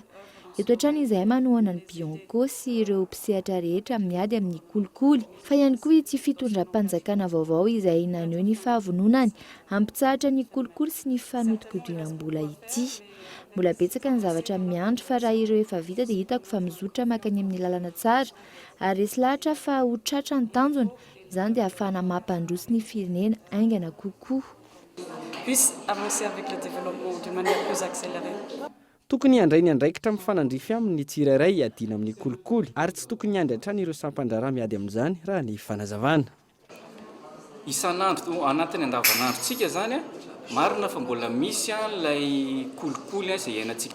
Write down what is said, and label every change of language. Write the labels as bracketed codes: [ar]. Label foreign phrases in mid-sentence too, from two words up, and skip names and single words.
[mg] Eto hatrany izay manohana ny Bianco sy ireo mpisehatra rehetra miady amin'ny kolikoly fa ihany koa ity fitondram-panjakana vaovao izay naneho ny fahavononany hampitsahatra ny kolikoly sy ny fanodikodinam-bola ity. Mbola betsaka ny zavatra miandry fa raha ireo efa vita dia hitako fa mizotra makany amin'ny lalana tsara ary resy lahatra fa ho tratra ny tanjona izany dia ahafahana mampandroso ny firenena aingana kokoa. [fr] puisse avancer avec le développement d'une manière plus accélérée. [mg] Tokony handray ny andraikitra mifanandrify amin'ny tsirairay adina amin'ny kolikoly ary tsy tokony handry hatrany ireo sampandrara miady amin'izany raha ny fanazavana. Isan'andro anatin'ny andavanandrontsika zany a marina fa mbola misy ilay kolikoly izay iainantsika.